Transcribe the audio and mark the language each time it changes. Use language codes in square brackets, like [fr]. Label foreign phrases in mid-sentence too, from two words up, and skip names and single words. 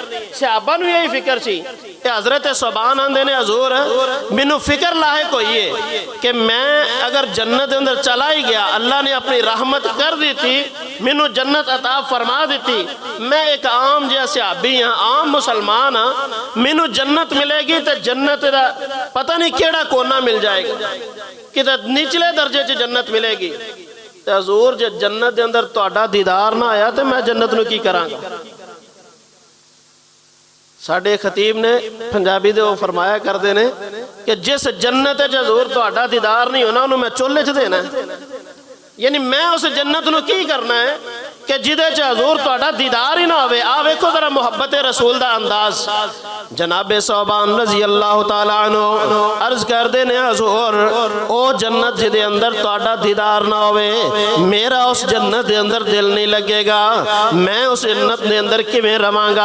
[pa] صحابہ نو یہی فکر سی کہ حضرت صبان آندے نے حضور مینوں فکر لاحق ہوئی ہے کہ میں اگر جنت اندر چلا ہی گیا، اللہ نے اپنی رحمت کر دی تھی، مینوں جنت عطا فرما دیتی، میں ایک عام جیسے صحابی ہاں، عام مسلمان ہاں، مینوں جنت ملے گی تو جنت دا پتہ نہیں کیڑا کونا مل جائے گا کہ نچلے درجے چ جنت ملے گی۔ تے حضور جے جنت دے اندر تہاڈا دیدار نہ آیا تے میں جنت نو کی کراں گا؟ ساڈے خطیب نے پنجابی دے وہ فرمایا کردے نے کہ جس جنت وچ حضور تہاڈا دیدار نہیں ہونا انہوں میں چولے چ دینا ہے، یعنی میں اس جنت نو کی کرنا ہے کہ جدے چ حضور تہاڈا دیدار ہی نہ ہوئے۔ آ ویکھو ذرا محبت رسول دا انداز۔ جناب صوبان [ar] رضی اللہ تعالیٰ عنہ [pa] عرض کر دے نے حضور او جنت جدے اندر تہاڈا دیدار نہ ہوئے میرا اس جنت دے اندر دل نہیں لگے گا، میں اس جنت دے اندر کیویں رواں گا؟